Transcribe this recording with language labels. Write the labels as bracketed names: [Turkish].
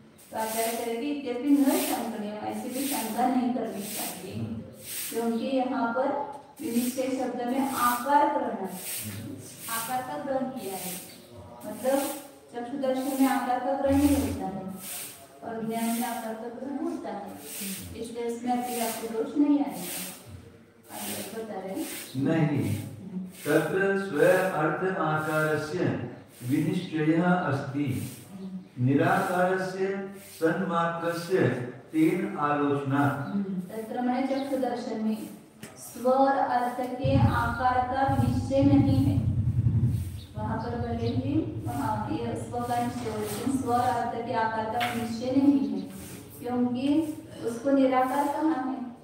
[Hindi] तो आचार्य करेगी [Sanskrit] इत्यपि न शंकनीय, [Hindi] ऐसी भी शंका नहीं करनी चाहिए, क्योंकि यहाँ पर विनिश्चय शब्द में आकार ग्रहण, आकार का ग्रहण किया है। मतलब चक्षु दर्शन में आकार का ग्रहण नहीं होता है और ज्ञान में आकार का ग्रहण होता है, इसलिए इसमें अतिव्याप्ति दोष नहीं आएगा। बता रहे [Sanskrit] नहीं, तत्र स्व अर्थ आकारस्य विनिश्चयः अस्ति, निराकारस्य सन्मात्रस्य तेन आलोचना। [Hindi] तत्र में चक्षु दर्शन में स्व और अर्थ के आकार का निश्चय नहीं है। वहाँ पर बोले ही वहाँ ये स्व का निश्चय, लेकिन स्व और अर्थ के आकार का निश्चय नहीं है, क्योंकि उसको निराकार कहा है।